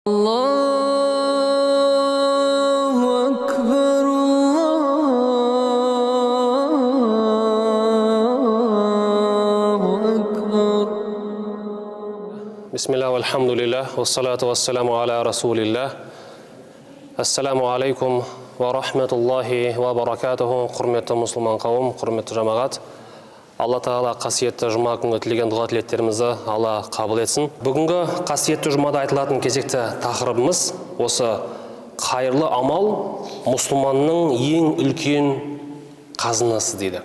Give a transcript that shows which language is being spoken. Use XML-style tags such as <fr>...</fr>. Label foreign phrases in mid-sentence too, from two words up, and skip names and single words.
<ar>الله أكبر، الله أكبر. بسم الله، الحمد لله، والصلاة والسلام على رسول الله. السلام عليكم ورحمة الله وبركاته.</ar> <kk>Құрметті мұсылман қауым, құрметті жамағат. Алла Тағала қасиетті жұма күнгі тілеген дұға тілектерімізді Алла қабыл етсін. Бүгінгі қасиетті жұмада айтылатын кезекті тақырыбымыз осы қайырлы амал мұсылманның ең үлкен қазынасы дейді.</kk>